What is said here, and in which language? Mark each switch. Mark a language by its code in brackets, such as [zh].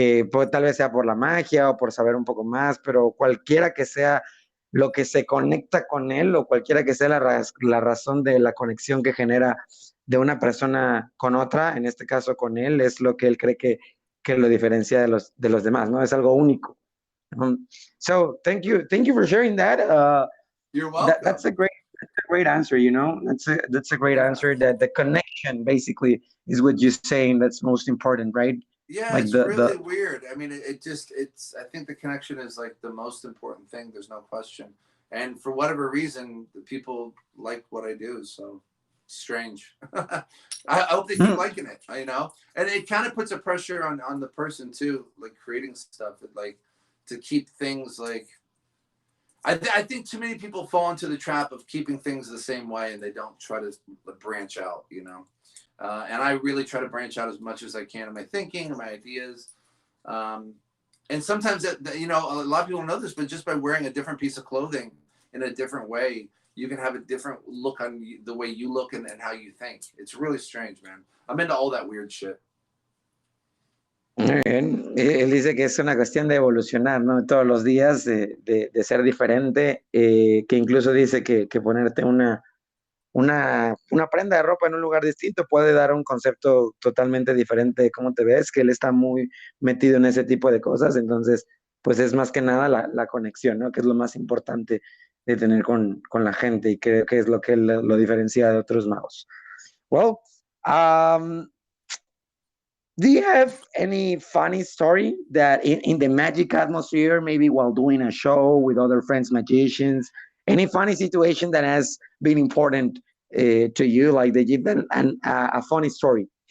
[es] pues, tal vez sea por la magia o por saber un poco más, pero cualquiera que sea lo que se conecta con él o cualquiera que sea la razón de la conexión que genera de una persona con otra, en este caso con él, es lo que él cree que lo diferencia de los demás, ¿no? Es algo único. [en] So thank you for sharing that. You're welcome. That's a great answer. That's a great answer. That the connection basically is what you're saying. That's most important, right? Yeah, like it's really weird. I mean, I think the connection is like the most important thing. There's no question. And for whatever reason, the people like what I do. So strange. I hope they keep liking it, and it kind of puts a pressure on the person too, like creating stuff like to keep things like, I think too many people fall into the trap of keeping things the same way and they don't try to branch out, and I really try to branch out as much as I can in my thinking and my ideas. And sometimes you know, a lot of people know this, but just by wearing a different piece of clothing in a different way, you can have a different look on the way you look and how you think. It's really strange, man. I'm into all that weird shit. [es] Muy bien. Él dice que es una cuestión de evolucionar, ¿no? Todos los días, de ser diferente, que incluso dice que ponerte una prenda de ropa en un lugar distinto puede dar un concepto totalmente diferente de cómo te ves, que él está muy metido en ese tipo de cosas, entonces, pues es más que nada la conexión, ¿no? Que es lo más importante de tener con la gente y creo que es lo que lo diferencia de otros magos. [en] Well, do you have any funny story that in the magic atmosphere, maybe while doing a show with other friends, magicians, any funny situation that has been important to you, like they give them a funny story?